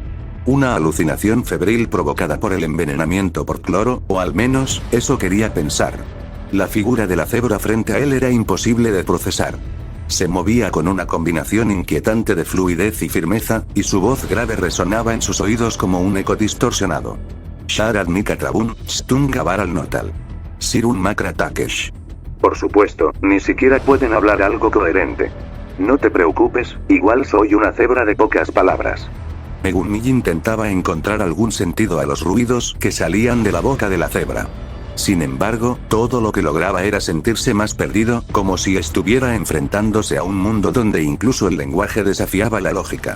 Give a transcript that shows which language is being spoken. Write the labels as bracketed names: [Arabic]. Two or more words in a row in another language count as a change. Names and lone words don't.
[Spanish] Una alucinación febril provocada por el envenenamiento por cloro, o al menos, eso quería pensar. La figura de la cebra frente a él era imposible de procesar. Se movía con una combinación inquietante de fluidez y firmeza, y su voz grave resonaba en sus oídos como un eco distorsionado. Sharad Mikatrabun, Stunga Baral Notal. Sirun Makra Takesh. Por supuesto, ni siquiera pueden hablar algo coherente. No te preocupes, igual soy una cebra de pocas palabras. Megumi intentaba encontrar algún sentido a los ruidos que salían de la boca de la cebra. Sin embargo, todo lo que lograba era sentirse más perdido, como si estuviera enfrentándose a un mundo donde incluso el lenguaje desafiaba la lógica.